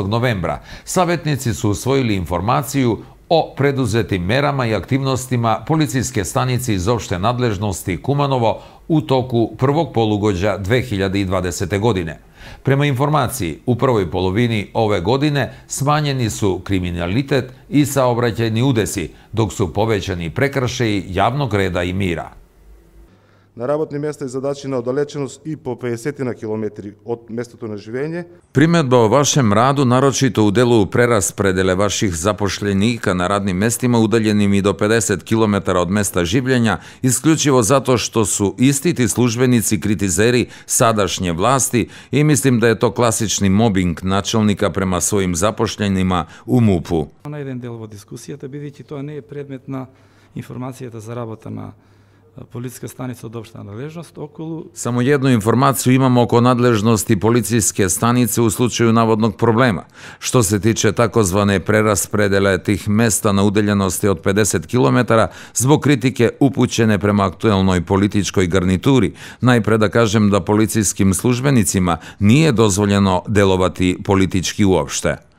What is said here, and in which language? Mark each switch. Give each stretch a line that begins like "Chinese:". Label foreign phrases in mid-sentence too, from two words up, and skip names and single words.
Serbian: novembra savjetnici su usvojili informaciju o preduzetim merama i aktivnostima policijske stanice iz opšte nadležnosti Kumanovo u toku prvog polugođa 2020. godine. Prema informaciji, u prvoj polovini ove godine smanjeni su kriminalitet i saobraćajni udesi, dok su povećani prekršaji javnog reda i mira.
Macedonian: На работни места и задачи на оддалеченост и по 50 на километри од местото на живење.
Serbian: Primedba o vašem radu, naročito u delu preraspodele vaših zapošljenika na radnim mestima udaljenim i do 50 km od mesta življenja, isključivo zato što su isti ti službenici kritizeri sadašnje vlasti i mislim da je to klasični mobing načelnika prema svojim zapošljenima u MUP-u.
Macedonian: На еден дел во дискусијата, бидејќи тоа не е предмет на информацијата за работа на
Serbian: policijska stanica od opšte nadležnost okolo... Samo jednu informaciju imamo oko nadležnosti policijske stanice u slučaju navodnog problema. Što se tiče takozvane preraspodele tih mesta na udaljenosti od 50 km, zbog kritike upućene prema aktuelnoj političkoj garnituri, najpre da kažem da policijskim službenicima nije dozvoljeno delovati politički uopšte.